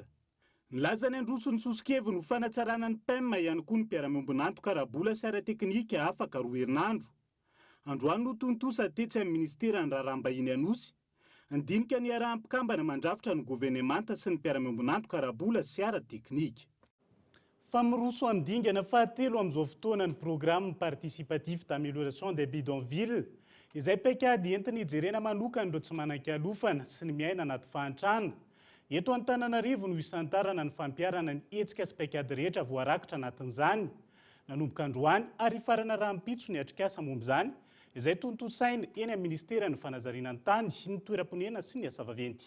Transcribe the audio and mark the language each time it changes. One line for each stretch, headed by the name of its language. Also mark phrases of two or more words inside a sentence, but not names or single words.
Malagasy: Nilaza ny androsony sosikeviny ho fanatsarana ny PEM ihany koa ny mpiara-miombonantoka ara-bola sy ara-teknika afaka 2 herinandro. Androany no tontosa tetsy amin'ny ministera ny raharaham-bahiny anosy ndinika ny arahampikambana mandrafitra ny gouvernemanta sy ny mpiara-miombonantoka ara-bola sy ara-teknika. Fa miroso amdingana fahatelo amin'izao fotoana ny
French: programme participatif d'amélioration des bidonvilles
Malagasy: izay paikady entiny hijerena manokana ireo tsy manan-kialofana sy ny miaina anaty fahantrana. Eto Antananarivo no isantarana ny fampiarana ny hetsika sy paikady rehetra voarakitra anatin'izany. Nanomboka androany ary farana rahampitso ny atrikasa momba izany izay tontosaina eny amin'ny ministera ny fanazariana ny tany ny toeram-ponena sy ny asa vaventy.